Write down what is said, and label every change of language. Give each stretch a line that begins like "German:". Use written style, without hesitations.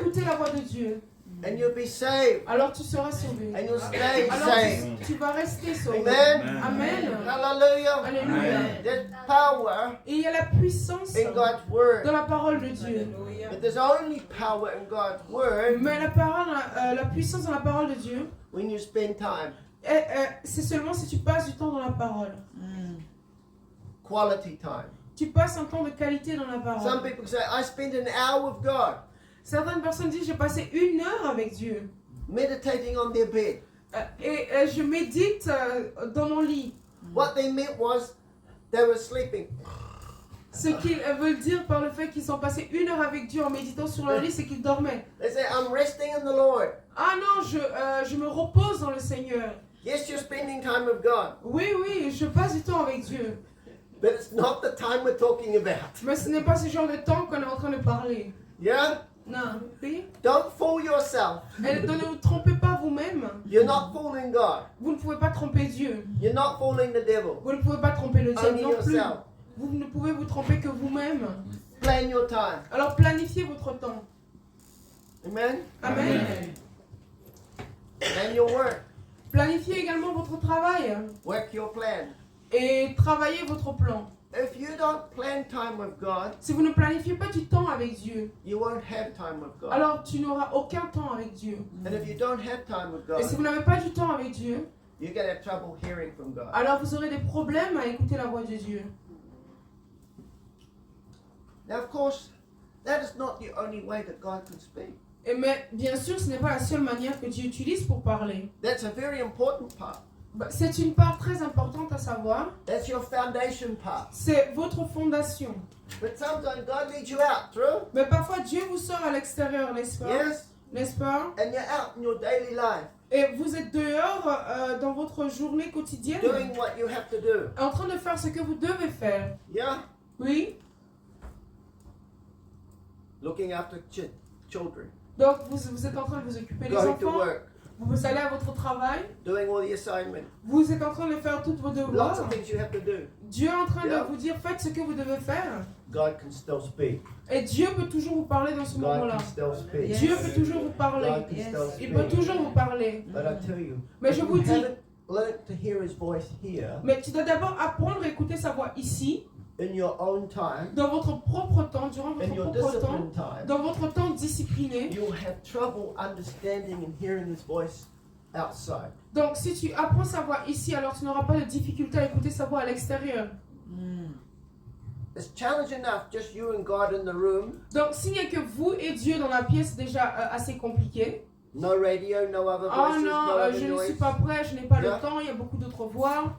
French: écouter la voix de Dieu.
English: And you'll be saved.
French: Alors tu seras sauvé.
English: And you'll stay
French: Alors
English: saved.
French: tu vas rester sauvé.
English: Amen.
French: Amen.
English: Hallelujah.
French: Alléluia.
English: There's power
French: Et il y a la puissance
English: in God's Word.
French: dans la parole de Dieu.
English: But there's only power in God's Word
French: Mais la puissance dans la parole de Dieu,
English: when you spend time.
French: c'est seulement si tu passes du temps dans la parole.
English: Quality time.
French: Tu passes un temps de qualité dans la
English: Some
French: parole.
English: people say, I spend an hour with God,
French: Certaines personnes disent j'ai passé 1 heure avec Dieu.
English: meditating on their bed.
French: Et je médite dans mon lit.
English: What they meant was they were sleeping.
French: Ce qu'ils veulent dire par le fait qu'ils ont passé 1 heure avec Dieu en méditant sur leur lit, c'est qu'ils dormaient.
English: They say, I'm resting in the Lord.
French: Ah non, je me repose dans le Seigneur.
English: Yes, you're spending time with God,
French: Oui, oui, je passe du temps avec Dieu.
English: but it's not the time we're talking about.
French: Mais ce n'est pas ce genre de temps qu'on est en train de parler.
English: Yeah?
French: Non, oui.
English: Don't fool yourself.
French: Et ne vous trompez pas vous-même.
English: You're not fooling God.
French: Vous ne pouvez pas tromper Dieu.
English: You're not fooling the devil.
French: Vous ne pouvez pas tromper le diable
English: Only
French: non plus.
English: yourself.
French: Vous ne pouvez vous tromper que vous-même.
English: Plan your time.
French: Alors planifiez votre temps.
English: Amen?
French: Amen.
English: Plan your work.
French: Planifiez également votre travail.
English: Work your plan.
French: Et travaillez votre plan.
English: If you don't plan time with God,
French: Si vous ne planifiez pas du temps avec Dieu,
English: you won't have time with God.
French: alors tu n'auras aucun temps avec Dieu.
English: And if you don't have time with
French: Et si
English: God,
French: vous n'avez pas du temps avec Dieu,
English: you're going to have trouble hearing from God.
French: alors vous aurez des problèmes à écouter la voix de Dieu.
English: Now, of course, that is not the only way that God can speak.
French: Mais bien sûr, ce n'est pas la seule manière que Dieu utilise pour parler.
English: That's a very important part.
French: C'est une part très importante à savoir.
English: That's your foundation part.
French: C'est votre fondation.
English: But sometimes God leads you out through.
French: Mais parfois, Dieu vous sort à l'extérieur, n'est-ce pas?
English: Yes?
French: N'est-ce pas?
English: And you're out in your daily life
French: Et vous êtes dehors dans votre journée quotidienne,
English: doing what you have to do.
French: en train de faire ce que vous devez faire.
English: Yeah?
French: Oui?
English: Looking after children.
French: Donc, vous êtes en train de vous occuper des
English: Going to
French: enfants,
English: work.
French: vous allez à votre travail,
English: Doing all the assignments.
French: vous êtes en train de faire toutes vos
English: Lots
French: devoirs.
English: of things you have to do.
French: Dieu est en train
English: Yeah.
French: de vous dire, faites ce que vous devez faire.
English: God can still speak.
French: Et Dieu peut toujours vous parler dans ce
English: God
French: moment-là.
English: can still speak. Yes.
French: Dieu peut toujours vous parler.
English: God can Yes. still
French: Il peut
English: speak.
French: toujours vous parler.
English: But I tell you,
French: Mais
English: if
French: je
English: you
French: vous dis,
English: haven't learned to hear His voice here
French: mais tu dois d'abord apprendre à écouter sa voix ici,
English: in your own time,
French: dans votre propre temps, durant
English: in
French: votre
English: your
French: propre temps,
English: disciplined time,
French: dans votre temps discipliné.
English: you'll have trouble understanding and hearing His voice outside.
French: Donc si tu apprends sa voix ici, alors tu n'auras pas de difficulté à écouter sa voix à l'extérieur.
English: It's challenge enough, just you and God in the room.
French: Donc s'il n'y a que vous et Dieu dans la pièce, c'est déjà assez compliqué.
English: No radio, no other
French: Oh
English: voices,
French: non,
English: no other
French: je ne
English: noise.
French: suis pas prêt, je n'ai pas
English: Yeah.
French: le temps, il y a beaucoup d'autres voix.